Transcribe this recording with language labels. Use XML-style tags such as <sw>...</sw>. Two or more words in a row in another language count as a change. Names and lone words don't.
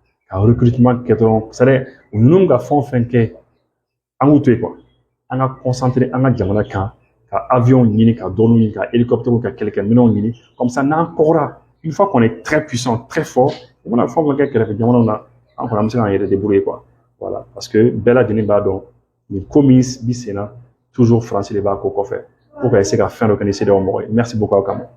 <bm>dɔrɔn</bm> <fr>c'est à dire</fr> <bm>u ninnu ka fɛn o fɛn kɛ an k'u to yen quoi an ka concentrer an ka jamana kan ka avion ɲini ka drone ɲini ka hélicoptère ka kɛlɛkɛminɛnw ɲini comme ça n'an kɔgɔra</bm> <fr>une fois qu'on est très puissant très fort</fr> <bm>u mana fɛn o fɛn kɛ kɛrɛfɛ jamanaw na an kɔni an bɛ se k'an yɛrɛ débrouiller quoi voilà parce que bɛɛ lajɛlen b'a dɔn nin ko min bi sen na toujours France de b'a ko kɔfɛ pour ka essayer ka fɛn dɔ kɛ ni CEDEAO mɔgɔ ye</bm> <fr>merci beaucoup</fr> <bm>aw kama</bm>